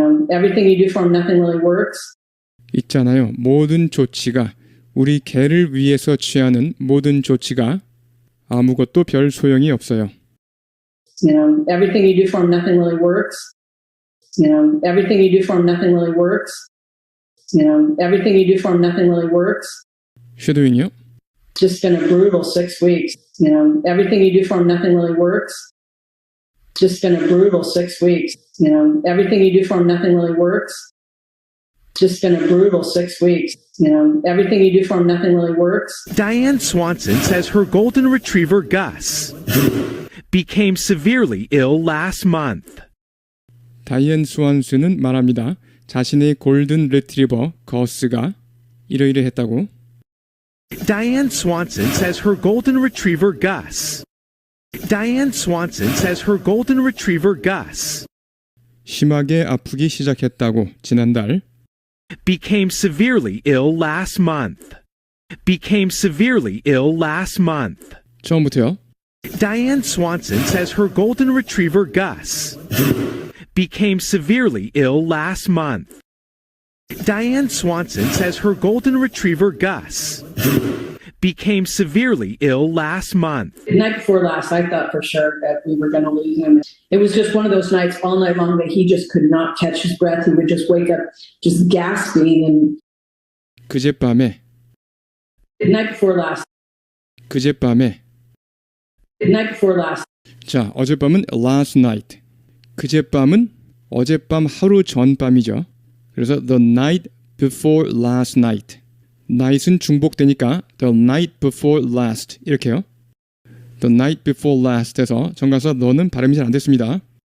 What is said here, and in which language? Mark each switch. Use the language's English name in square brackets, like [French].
[English] Everything you do for them, nothing really works. [Korean] 있잖아요. 모든 조치가 우리 개를 위해서 취하는 모든 조치가 아무것도 별 소용이 없어요. [English] Everything you do for them, nothing really works. Everything you do for them, nothing really works. Everything you do for them, nothing really works. [Korean] 쉐도잉이요? [English] Just been a brutal 6 weeks. Everything you do for them, nothing really works. Just been a brutal 6 weeks. Everything you do for them, nothing really works. Just been a brutal 6 weeks. Everything you do for them, nothing really works. Diane Swanson says her golden retriever Gus became severely ill last month. [Korean] 다이앤 스완스는 말합니다. 자신의 골든 레트리버 거스가 이러이러했다고. [English] Diane Swanson says her golden retriever Gus. Diane Swanson says her golden retriever Gus [Korean] 심하게 아프기 시작했다고 지난달. [English] became severely ill last month. became severely ill last month. [Korean] 처음부터요. [English] Diane Swanson says her golden retriever Gus became severely ill last month. Diane Swanson says her golden retriever Gus became severely ill last month. The night before last, I thought for sure that we were going to lose him. It was just one of those nights all night long that he just could not catch his breath. He would just wake up just gasping. And [Korean] 그젯밤에 [English] the night before last, [Korean] 그젯밤에 [English] the night before last, [Korean] 자, 어젯밤은 [English] last night. [Korean] 그젯밤은 어젯밤 하루 전 밤이죠. [English] 그래서 the night before last night. night은 [Korean] 중복되니까 [English] the night before last 이렇게요. the night before last [Korean] 해서 정가서 너는 발음이 잘 안 됐습니다.